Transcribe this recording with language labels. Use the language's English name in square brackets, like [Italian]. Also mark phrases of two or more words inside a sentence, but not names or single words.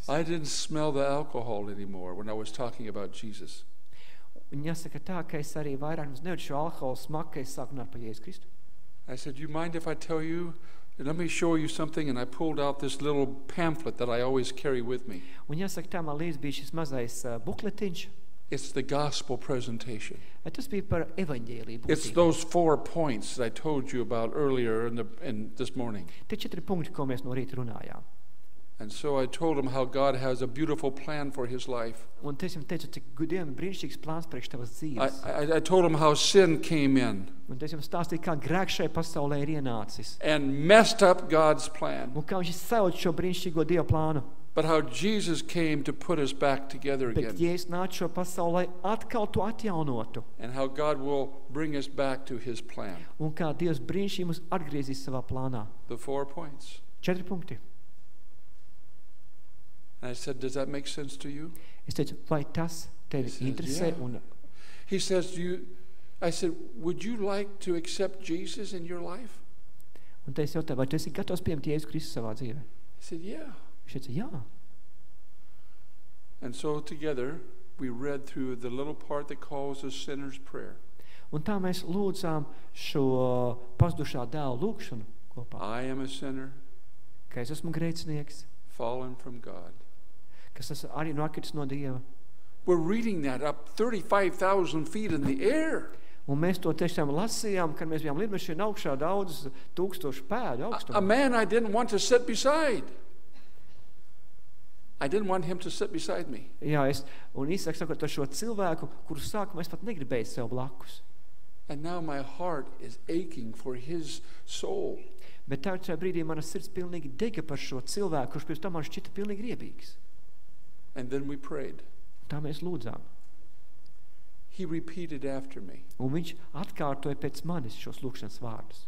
[English] I didn't smell the alcohol anymore when I was talking about Jesus. [Latvian] Un jāsaka tā, ka es arī vairāk nejūtu šo alkoholu smaku, ka es sāku runāt par Jēzu Kristu. [English] I said, you mind if I tell you? Let me show you something. And I pulled out this little pamphlet that I always carry with me. [Latvian] Un jāsaka tā, man līdz bija šis mazais bukletiņš. [English] It's the gospel presentation. [Latvian] Tas bija par evaņģēliju būtību. [English] It's those 4 points that I told you about earlier in this morning. [Latvian] Tie 4 punkti, ko mēs no rīta runājām. [English] And so I told him how God has a beautiful plan for his life. [Latvian] Un es viņam teicu, cik Dievam brīnišķīgs plāns priekš tavas dzīves. [English] I told him how sin came in. [Latvian] Un es viņam stāstīju, kā grēks šai pasaulē ir ienācis. [English] And messed up God's plan. [Latvian] Un kā viņš sauc šo brīnišķīgo Dieva plānu. [English] But how Jesus came to put us back together again. [Latvian] Bet Jēzus nāca šo pasaulē atkal to atjaunotu. [English] And how God will bring us back to his plan. [Latvian] Un kā Dievs brīnišķīgi mūs atgriezīs savā plānā. [English] The 4 points. [Latvian] 4 punkti. [English] And I said, does that make sense to you? [Latvian] Es teicu, vai tas tevi interesē? [English] Yeah. [Latvian] Un [English] He says, I said, would you like to accept Jesus in your life? [Latvian] Un te es jautāju, vai tu esi gatavs pieņemt Jēzu Kristu savā dzīvē? [English] He said, yeah. [Latvian] Viņš teica, jā. [English] And so together we read through the little part that calls the sinner's prayer. [Latvian] Un tā mēs lūdzām šo pazudušā dēla lūgšanu kopā. [English] I am a sinner, [Latvian] Ka es esmu grēcinieks, [English] fallen from God. [Latvian] kas esmu arī nokritis no Dieva. [English] We're reading that up 35,000 feet in the air. [Latvian] Un mēs to tiešām lasījām, kad mēs bijām lidmašīnā augšā daudzus tūkstošu pēdu [English] A [Latvian] augstumā. [English] man I didn't want to sit beside. I didn't want him to sit beside me. [Latvian] Jā, un īsāk sakot, šo cilvēku, kuru sākumā es pat negribēju sev blakus. [English] And now my heart is aching for his soul. [Latvian] Bet tā šajā brīdī mana sirds pilnīgi dega par šo cilvēku, kurš pirms tam man šķita pilnīgi riebīgs. [English] And then we prayed. [Latvian] Tā mēs lūdzām. [English] He repeated after me. [Latvian] Un viņš atkārtoja pēc manis šos lūkšanas vārdus.